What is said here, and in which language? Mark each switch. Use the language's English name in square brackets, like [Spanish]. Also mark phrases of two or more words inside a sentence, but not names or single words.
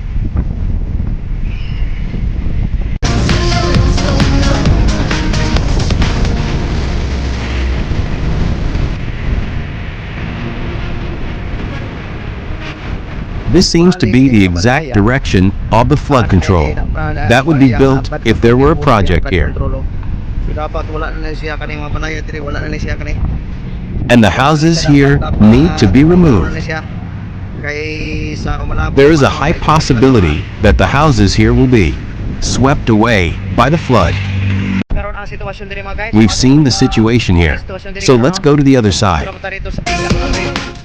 [English] This seems to be the exact direction of the flood control that would be built if there were a project here. And the houses here need to be removed. There is a high possibility that the houses here will be swept away by the flood. [Hiligaynon] Karon ang sitwasyon diri mga guys. [English] We've seen the situation here, so let's go to the other side. [Filipino] Punta rito sa Mananga River.